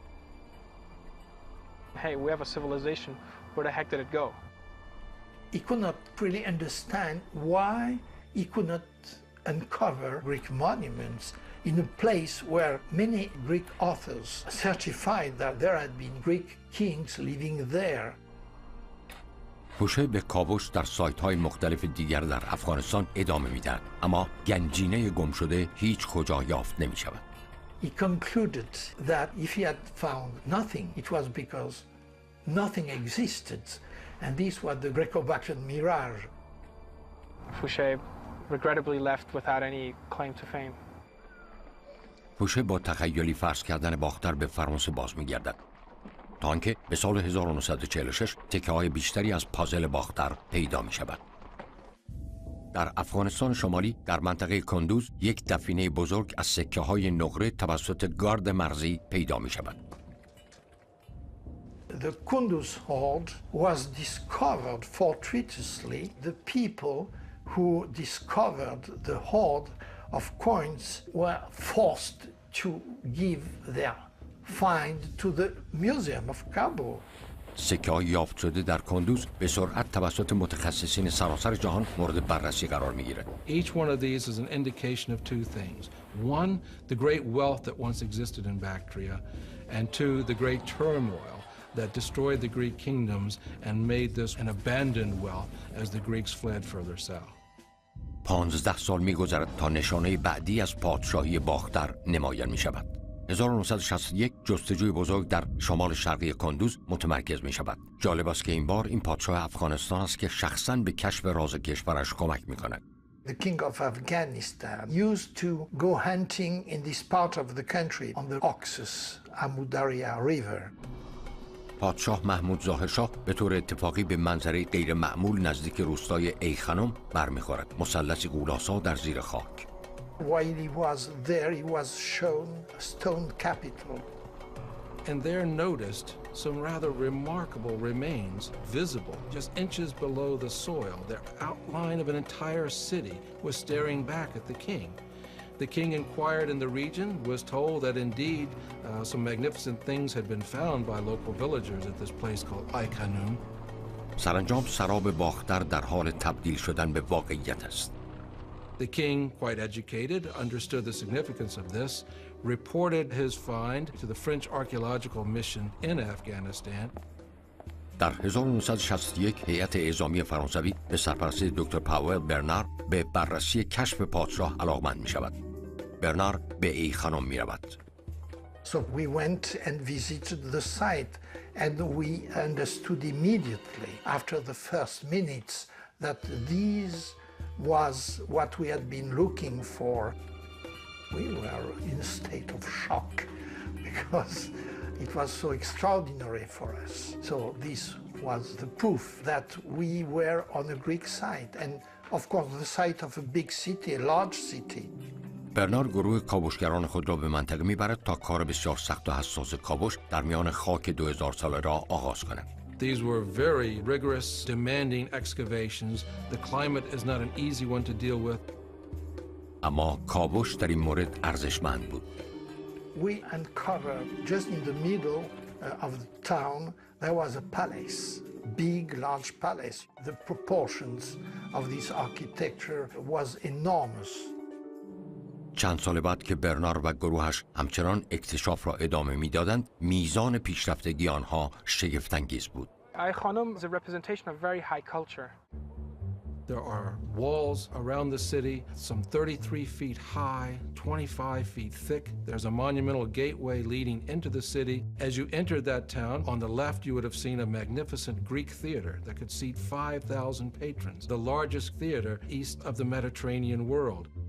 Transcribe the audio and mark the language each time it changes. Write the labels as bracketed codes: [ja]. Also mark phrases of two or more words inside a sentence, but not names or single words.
[en] Hey, we have a civilization. Where the heck did it go? He could not really understand why he could not uncover Greek monuments in a place where many Greek authors certified that there had been Greek kings living there. [fa] فوشه به کاوش در سایت‌های مختلف دیگر در افغانستان ادامه می‌دهد، اما گنجینه گم شده هیچ کجا یافت نمی‌شود. [en] He concluded that if he had found nothing, it was because nothing existed, and this was the Greco-Bactrian mirage. Fouché regrettably left without any claim to fame. [fa] فوشه با تخیلی فرض کردن باختر به فرانسه باز می‌گردد. تا آنکه به سال 1946 تکه‌های بیشتری از پازل باختر پیدا می شود. در افغانستان شمالی در منطقه کندوز یک دفینه بزرگ از سکه‌های نقره توسط گارد مرزی پیدا می شود. [en] The Kunduz hoard was discovered fortuitously. The people who discovered the hoard of coins were forced to give their find to the Museum of Kabul. [fa] سکه‌های یافت شده در کندوز به سرعت توسط متخصصین سراسر جهان مورد بررسی قرار می‌گیرد. [en] Each one of these is an indication of two things. One, the great wealth that once existed in Bactria, and two, the great turmoil that destroyed the Greek kingdoms and made this an abandoned wealth as the Greeks fled further south. [fa] 15 سال می‌گذرد تا نشانه بعدی از پادشاهی باختر نمایان می‌شود. 1961 جستجوی بزرگ در شمال شرقی کندوز متمرکز می شود. جالب است که این بار این پادشاه افغانستان است که شخصاً به کشف راز کشورش کمک می کند. [en] The king of Afghanistan used to go hunting in this part of the country on the Oxus Amu Darya River. [fa] پادشاه محمود ظاهرشاه به طور اتفاقی به منظره غیر معمول نزدیک روستای ای خانم برمیخورد. مثلثی غولاسا در زیر خاک. [en] While he was there, he was shown a stone capital. And there noticed some rather remarkable remains visible just inches below the soil. The outline of an entire city was staring back at the king. The king inquired in the region, was told that indeed some magnificent things had been found by local villagers at this place called Ai Khanum. [fa] سرانجام سراب باختر در حال تبدیل شدن به واقعیت است. [en] The king, quite educated, understood the significance of this, reported his find to the French archaeological mission in Afghanistan. [fa] در 1961 هیئت اعزامی فرانسوی به سرپرستی دکتر پاول برنار به بررسی کشف پادشاه علاقمند می شود. برنار به ای خانم می رود. [en] So we went and visited the site, and we understood immediately after the first minutes that this was what we had been looking for. We were in a state of shock because it was so extraordinary for us. So this was the proof that we were on a Greek site, and of course the site of a big city, a large city. [fa] برنار گروه کاوشگران خود را به منطقه میبرد تا کار بسیار سخت و حساس کاوش در میان خاک 2000 ساله را آغاز کنند. [en] These were very rigorous, demanding excavations. The climate is not an easy one to deal with. [fa] اما کاوش در این مورد ارزشمند بود. [en] We uncovered just in the middle of the town there was a palace, big, large palace. The proportions of this architecture was enormous. [fa] چند سال بعد که برنار و گروهش همچنان اکتشاف را ادامه میدادند، میزان پیشرفتگی آنها شگفت‌انگیز بود. [en] Ai Khanum is a representation of very high culture. There are walls around the city, some 33 feet high, 25 feet thick. There's a monumental gateway leading into the city. As you entered that town, on the left you would have seen a magnificent Greek theater that could seat 5,000 patrons, the largest theater east of the Mediterranean world.